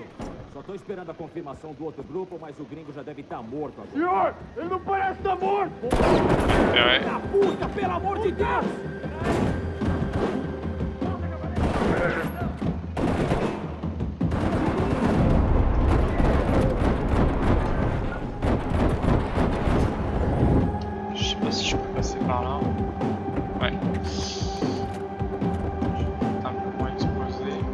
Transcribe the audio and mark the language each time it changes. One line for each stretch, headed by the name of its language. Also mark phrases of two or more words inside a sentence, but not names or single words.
Portuguese: Só tô esperando a confirmação do outro grupo, mas o gringo já deve estar morto agora. Senhor, ele não parece estar morto! É. Da puta, pelo amor de Deus!
French: Je sais pas si je peux passer par là. Ouais. Un peu moins exposé.